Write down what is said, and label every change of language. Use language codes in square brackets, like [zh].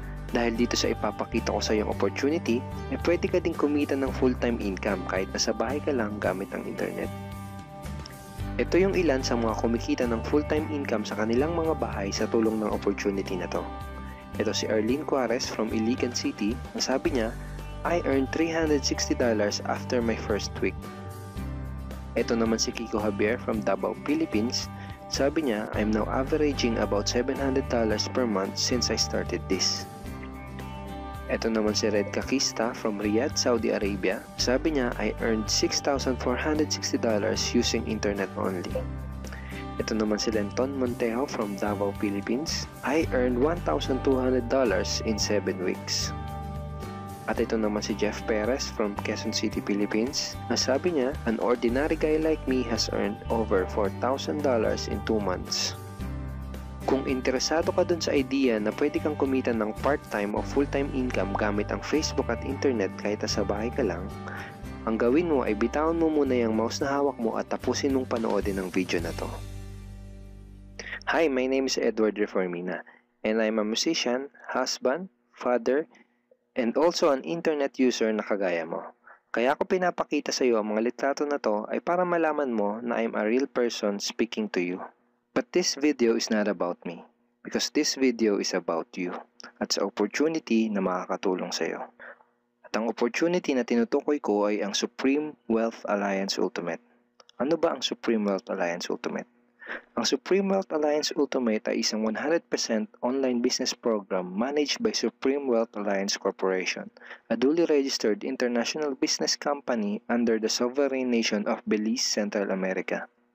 [tl] Dahil dito sa ipapakita ko sa iyong opportunity, pwede ka ding kumita ng full-time income kahit nasa bahay ka lang gamit ang internet. Ito yung ilan sa mga kumikita ng full-time income sa kanilang mga bahay sa tulong ng opportunity na to. Ito si Arlene Cuarez from Iligan City. Sabi niya, [en] I earned $360 after my first week. [tl] Ito naman si [en] Kiko Javier from Davao, Philippines. [tl] Sabi niya, [en] I'm now averaging about $700 per month since I started this. [tl] Ito naman si [en] Red Kakista from Riyadh, Saudi Arabia. [tl] Sabi niya, [en] I earned $6,460 using internet only. [tl] Ito naman si [en] Lenton Montejo from Davao, Philippines. I earned $1,200 in 7 weeks. [tl] At ito naman si Jeff Perez from Quezon City, Philippines. Sabi niya, [en] an ordinary guy like me has earned over $4,000 in 2 months. [tl] Kung interesado ka dun sa idea na pwede kang kumita ng part-time o full-time income gamit ang Facebook at internet kahit sa bahay ka lang, ang gawin mo ay bitawan mo muna yung mouse na hawak mo at tapusin mong panoodin ang video na to. [en] Hi, my name is Edward Reformina and I'm a musician, husband, father, and also an internet user [tl] na kagaya mo. Kaya ako pinapakita sa iyo ang mga litrato na to ay para malaman mo na [en] I'm a real person speaking to you. But this video is not about me because this video is about you [tl] at sa opportunity na makakatulong sa iyo. At ang opportunity na tinutukoy ko ay ang Supreme Wealth Alliance Ultimate. Ano ba ang Supreme Wealth Alliance Ultimate? Ang Supreme Wealth Alliance Ultimate ay isang [en] 100% online business program managed by Supreme Wealth Alliance Corporation, a duly registered international business company under the sovereign nation of Belize, Central America.